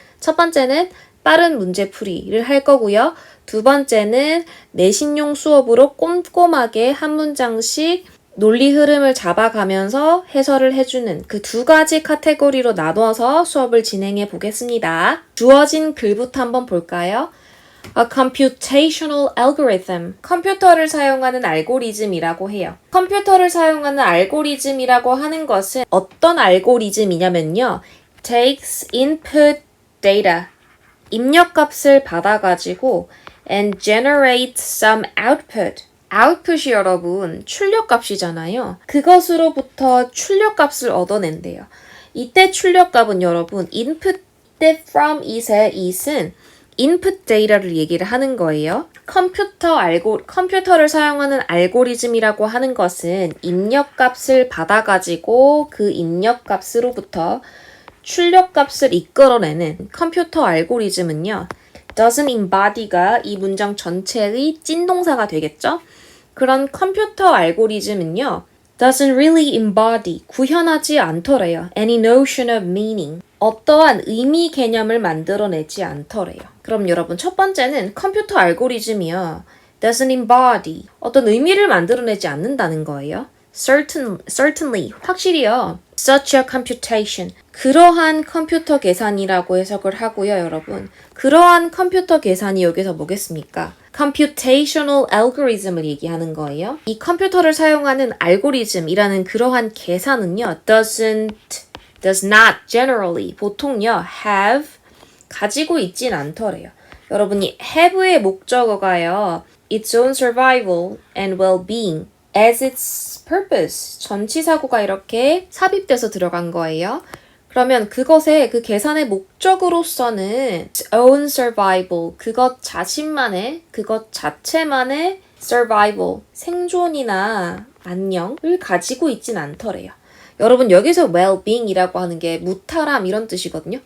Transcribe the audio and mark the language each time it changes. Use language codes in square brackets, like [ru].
[ko] 첫 번째는 빠른 문제풀이를 할 거고요. 두 번째는 내신용 수업으로 꼼꼼하게 한 문장씩 논리 흐름을 잡아가면서 해설을 해주는 그 두 가지 카테고리로 나눠서 수업을 진행해 보겠습니다. 주어진 글부터 한번 볼까요? [en] A computational algorithm. [ko] 컴퓨터를 사용하는 알고리즘이라고 해요. 컴퓨터를 사용하는 알고리즘이라고 하는 것은 어떤 알고리즘이냐면요. [en] takes input data. [ko] 입력값을 받아가지고 [en] and generates some output. [ko] output이 여러분 출력값이잖아요. 그것으로부터 출력값을 얻어낸대요. 이때 출력값은 여러분 input 때 from it의 it은 input data를 얘기를 하는 거예요. 컴퓨터를 사용하는 알고리즘이라고 하는 것은 입력값을 받아가지고 그 입력값으로부터 출력값을 이끌어내는 컴퓨터 알고리즘은요. [en] doesn't embody [ko] 가 이 문장 전체의 찐동사가 되겠죠? 그런 컴퓨터 알고리즘은요. [en] doesn't really embody, [ko] 구현하지 않더래요. [en] any notion of meaning. [ko] 어떠한 의미 개념을 만들어내지 않더래요. 그럼 여러분 첫 번째는 컴퓨터 알고리즘이요. [en] doesn't embody, [ko] 어떤 의미를 만들어내지 않는다는 거예요. [en] certainly, [ko] 확실히요. [en] such a computation, [ko] 그러한 컴퓨터 계산이라고 해석을 하고요, 여러분. 그러한 컴퓨터 계산이 여기서 뭐겠습니까? computational algorithm을 얘기하는 거예요. 이 컴퓨터를 사용하는 알고리즘이라는 그러한 계산은요, [en] does not generally, [ko] 보통요, have, 가지고 있진 않더래요. 여러분이 have의 목적어가요, [en] its own survival and well-being as its purpose, [ko] 전치사구가 이렇게 삽입돼서 들어간 거예요. 그러면 그것의 그 계산의 목적으로서는 [en] its own survival, [ko] 그것 자신만의, 그것 자체만의 survival, 생존이나 안녕을 가지고 있진 않더래요. 여러분 여기서 well-being이라고 하는 게 무탈함 이런 뜻이거든요.